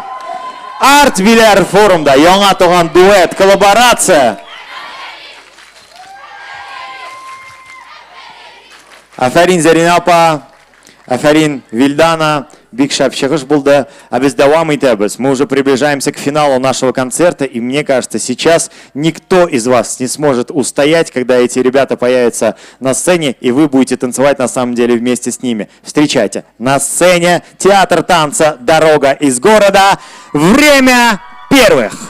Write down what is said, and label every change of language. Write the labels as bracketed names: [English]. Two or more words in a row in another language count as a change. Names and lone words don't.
[Tatar] Арт Билер форумда яңа туган дуэт, коллаборация. Афарин Зарина апа, афарин Вильдана. Бик шәп чыгыш булды, без дәвам итәбез. [Russian] Мы уже приближаемся к финалу нашего концерта, и мне кажется, сейчас никто из вас не сможет устоять, когда эти ребята появятся на сцене, и вы будете танцевать на самом деле вместе с ними. Встречайте, на сцене театр танца «Дорога из города». Время первых.